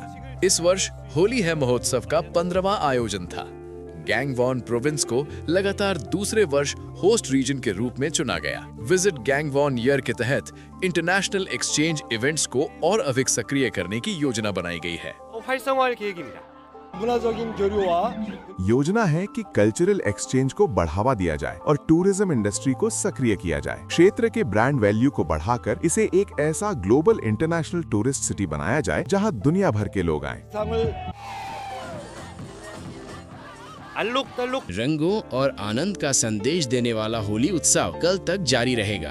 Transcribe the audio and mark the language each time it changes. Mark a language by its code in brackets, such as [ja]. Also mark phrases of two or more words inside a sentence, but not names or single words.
[hi] इस वर्ष होली है महोत्सव का 15वां आयोजन था। गैंगवॉन प्रोविंस को लगातार दूसरे वर्ष [en] host region [hi] के रूप में चुना गया। विजिट गैंगवॉन ईयर के तहत [en] international exchange events [hi] को और अधिक सक्रिय करने की योजना बनाई गई है। [ko] 활성화할 계획입니다. 문화적인 교류와 [hi] योजना है कि [en] cultural exchange [hi] को बढ़ावा दिया जाए और [en] tourism industry [hi] को सक्रिय किया जाए। क्षेत्र के [en] brand value [hi] को बढ़ाकर इसे एक ऐसा [en] global international tourist city [hi] बनाया जाए जहां दुनिया भर के लोग आएं। रंगों और आनंद का संदेश देने वाला होली उत्सव कल तक जारी रहेगा।